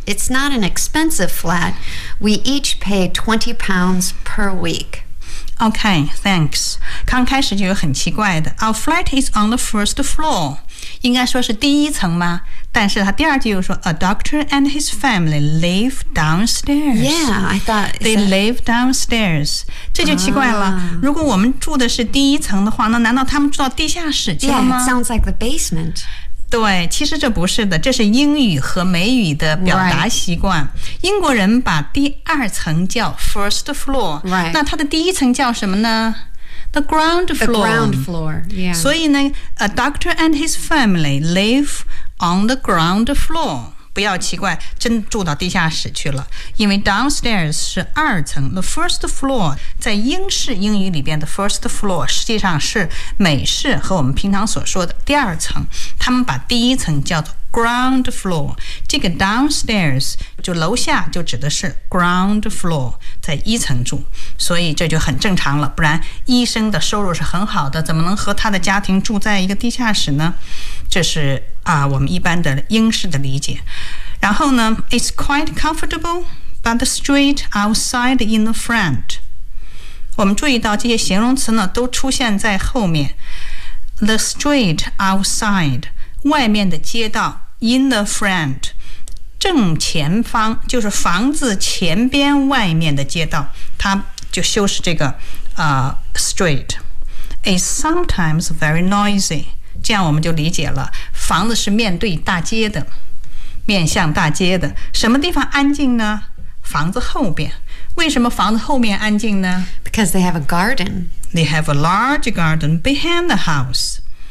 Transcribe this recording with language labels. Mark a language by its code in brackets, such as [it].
[en] It's not an expensive flat. We each pay £20 per week. Okay, thanks. [zh] 刚开始就有很奇怪的。 [en] Our flat is on the first floor. [zh] 应该说是第一层吗？但是他第二句又说 [en] A doctor and his family live downstairs. They live downstairs. [zh] 这就奇怪了。如果我们住的是第一层的话，那难道他们住到地下室去了吗？ [en] Yeah, it sounds like the basement. [zh] 对，其实这不是的，这是英语和美语的表达习惯。 [en] Right. [zh] 英国人把第二层叫 first floor，、 [en] right. [zh] 那它的第一层叫什么呢？ [en] The ground floor. The ground floor.、Yeah. [zh] 所以呢 [en] ，a doctor and his family live on the ground floor。 [zh] 不要奇怪，真住到地下室去了。因为 downstairs 是二层 ，the first floor 在英式英语里边的 first floor 实际上是美式和我们平常所说的第二层。他们把第一层叫做 ground floor， 这个 downstairs 就楼下就指的是 ground floor， 在一层住，所以这就很正常了。不然医生的收入是很好的，怎么能和他的家庭住在一个地下室呢？这是啊，我们一般的英式的理解。然后呢 [en] ，it's quite comfortable， but the street outside in the front， [zh] 我们注意到这些形容词呢都出现在后面。 [en] The street outside, [zh] 外面的街道 [en] in the front, [zh] 正前方就是房子前边外面的街道，它就修饰这个street. [en] It's sometimes very noisy. [zh] 这样我们就理解了，房子是面对大街的，面向大街的。什么地方安静呢？房子后边。为什么房子后面安静呢？ [en] Because they have a garden. They have a large garden behind the house.